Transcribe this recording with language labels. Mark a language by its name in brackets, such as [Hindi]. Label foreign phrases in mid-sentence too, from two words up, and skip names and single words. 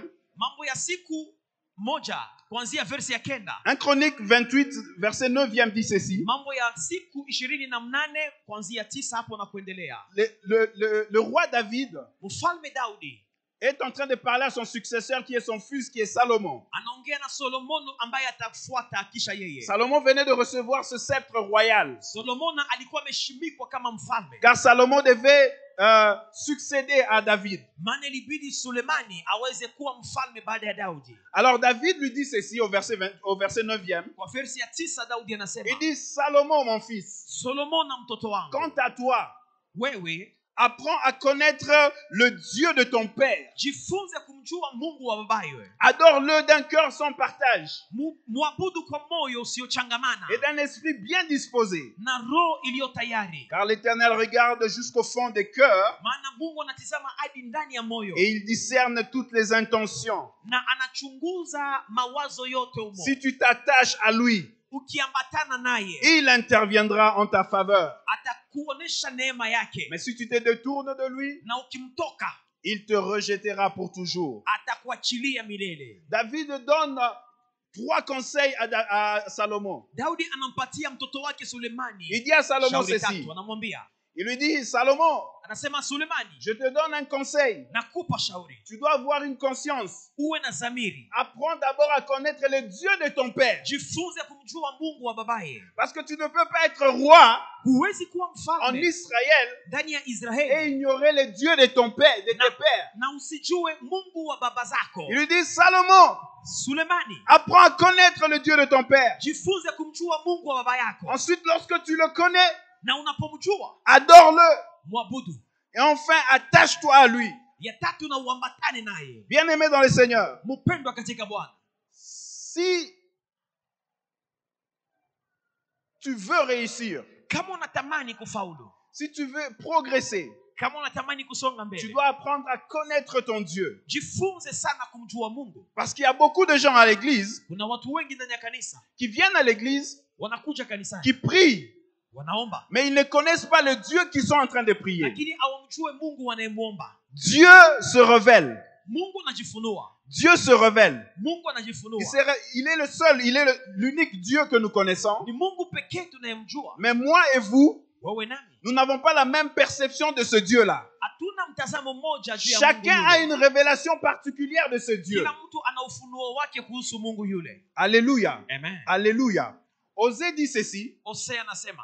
[Swahili] Mambo ya siku moja kuanzia verse ya 9. [French] 1 Chronique 28 verset 9e dit ceci. [Swahili] Mambo ya siku 28 kuanzia 9 hapo na kuendelea. [French] Le roi David, [Swahili] Mfalme Daudi, [French] est en train de parler à son successeur qui est son fils qui est Salomon. [Swahili] Anaongea na Solomon ambaye atafuata kisha yeye. [French] Salomon venait de recevoir ce sceptre royal. [Swahili] Solomon alikuwa ameshimikwa kama mfalme. [French] Car Salomon devait succéder à David. [Swahili] Maana ilibidi Sulemani aweze kuwa mfalme baada ya Daudi. [French] Alors David lui dit ceci au verset 9e. [Swahili] Kwa verse ya 9 Daudi anasema, [French] il dit, Salomon mon fils, [Swahili] Solomon na mtoto wangu, [French] quant à toi, [Swahili] wewe [French] apprends à connaître le Dieu de ton père. [Swahili] Jifunze kumjua Mungu wa babaye. [French] Adore-le d'un cœur sans partage. [Swahili] Muabudu kwa moyo usiochangamana. [French] Et d'un esprit bien disposé. [Swahili] Na roho iliyo tayari. [French] Car l'Éternel regarde jusqu'au fond des cœurs. [Swahili] Maana Mungu anatazama hadi ndani ya moyo. [French] Et il discerne toutes les intentions. [Swahili] Na anachunguza mawazo yote umo. [French] Si tu t'attaches à lui, [Swahili] ukiambatana naye, [French] il interviendra en ta faveur. [Swahili] Atakuonesha neema yake. [French] Mais si tu te détournes de lui, [Swahili] na ukimtoka, [French] il te rejettera pour toujours. [Swahili] Atakuachilia milele. [French] David donne 3 conseils à Salomon. [Swahili] Daudi anampatia mtoto wake Sulemani. [French] Il dit à Salomon ceci. [Swahili] Anamwambia, [French] il lui dit, Salomon, [Swahili] anasema Sulemani, [French] je te donne un conseil. [Swahili] Nakupa shauri. [French] Tu dois avoir une conscience. [Swahili] Uwe na zamiri. [French] Apprends d'abord à connaître le Dieu de ton père. [Swahili] Jifunze kumjua Mungu wa babaye. [French] Parce que tu ne peux pas être roi [Swahili] huwezi kuwa mfalme [French] en Israël [Swahili] ndani ya Israeli [French] et ignorer le Dieu de ton père, de tes pères. [Swahili] Na usijue Mungu wa baba zako. [French] Il lui dit, Salomon, [Swahili] Sulemani, [French] apprends à connaître le Dieu de ton père. [Swahili] Jifunze kumjua Mungu wa baba yako. [French] Ensuite, lorsque tu le connais, [Swahili] na unapomjua, [French] adore-le. [Swahili] Mwabudu. [French] Et enfin, attache-toi à lui. [Swahili] Ya tatu na uambatane naye. [French] Bien-aimé dans le Seigneur. [Swahili] Mpendwa katika Bwana. [French] Si tu veux réussir, [Swahili] kama unatamani kufaulu, [French] si tu veux progresser, [Swahili] kama unatamani kusonga mbele, [French] tu dois apprendre à connaître ton Dieu. [Swahili] Jifunze sana kumjua Mungu. [French] Parce qu'il y a beaucoup de gens à l'église [Swahili] Kuna watu wengi ndani ya kanisa [French] qui viennent à l'église, [Swahili] wanakuja kanisani, [French] qui prient, [Swahili] wanaomba, [French] mais ils ne connaissent pas le Dieu qu'ils sont en train de prier. [Swahili] lakini hawamjue Mungu wanayemuomba. [French] Dieu se révèle. [Swahili] Mungu anajifunua. [French] Dieu se révèle. [Swahili] Mungu anajifunua. [French] Il est le seul, il est l'unique Dieu que nous connaissons. [Swahili] Ni Mungu pekee tunayemjua. [French] Mais moi et vous, [Swahili] wewe nami, [French] nous n'avons pas la même perception de ce Dieu-là. [Swahili] hatuna mtazamo mmoja juu ya [French] Chacun [Swahili] Mungu [French] a [Swahili] yule. [French] une révélation particulière de ce Dieu. [Swahili] Kila mtu ana ufunuo wake kuhusu Mungu yule. [French] Alléluia. Amen. Alléluia. Osée dit ceci. [Swahili] Hosea anasema,